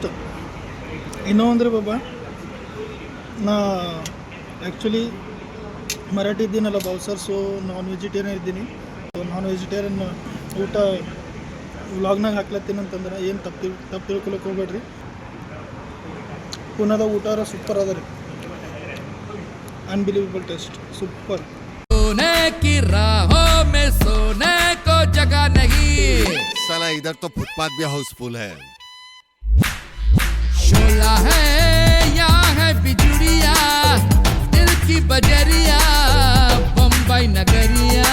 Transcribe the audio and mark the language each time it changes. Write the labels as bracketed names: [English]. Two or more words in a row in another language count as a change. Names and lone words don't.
[Kannada] ಇನ್ನೊಂದ್ರೆ ಬಾಬಾ, ನಾ ಆ್ಯಕ್ಚುಲಿ ಮರಾಠಿ ಇದ್ದೀನಲ್ಲ ಬಾವ್ಸರ್. [English] so non vegetarian [Kannada] ಇದ್ದೀನಿ. [English] non vegetarian [Kannada] ಊಟ ವ್ಲಾಗ್ನಾಗ ಹಾಕ್ಲತ್ತೀನಿ ಅಂತಂದ್ರೆ ಏನು ತಪ್ಪು ತಿಳ್ಕೊಳಕ್ಕೆ ಹೋಗ್ಬೇಡ್ರಿ. ಪುನಾದ ಊಟ ಸೂಪರ್ ಅದ ರೀ, [English] unbelievable taste, super. [Hindi] सोने की राहों में सोने को जगह नहीं, साला इधर तो फुटपाथ भी हाउसफुल है. शोला है यहाँ है बिजुरिया, दिल की बजरिया बम्बई नगरिया.